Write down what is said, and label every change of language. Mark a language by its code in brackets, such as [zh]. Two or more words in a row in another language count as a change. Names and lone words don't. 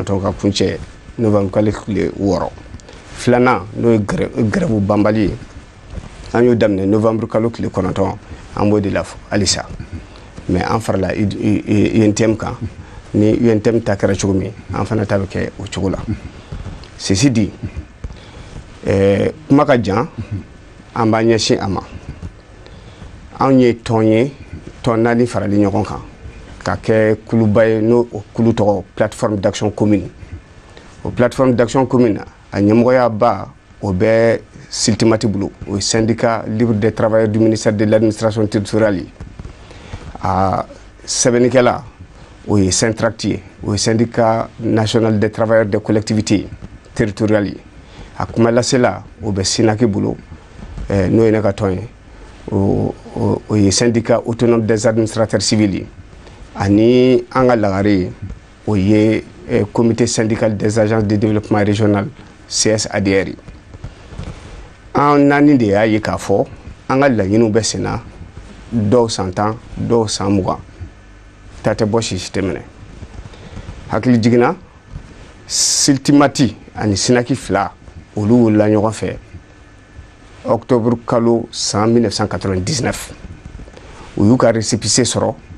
[bm] ka kuncɛ novembre kalo tile 6 filanan n'o ye grève banbali ye an y'o daminɛ novembre kalo tile 9 an b'o de la halisa mais an farala UNTM kan ni UNTM ta kɛra cogo min an fana ta bɛ kɛ o cogo la [fr] ceci dit [bm] kuma ka jan an b'a ɲɛsin a ma anw ye tɔn 4 farali ɲɔgɔn kan ka kɛ kuluba ye n'o kulu tɔgɔ plateforme d'action commune o plateforme d'action commune a ɲɛmɔgɔya ba o bɛ Siltimati bolo o ye syndicat libre des travailleurs du ministère de l'administration territoriale a sɛbɛnnikɛla o ye Syntract ye o ye syndicat national des travailleurs des collectivités territoriales a kuma lasela o bɛ Sinaki bolo n'o ye ne ka tɔn ye o ye syndicat autonome des administrateurs civils ani an ka lagare o ye comité syndical des agences de développement régional CSADR an naani de y'a ye k'a fɔ an ka laɲiniw bɛ sen na dɔw san 10 dɔw san 20 ta tɛ bɔ sisi tɛ minɛ hakili jiginna Siltimati ani Sinaki fila olu wulila ɲɔgɔn fɛ octobre kalo san 1999 u y'u ka récépissé sɔrɔ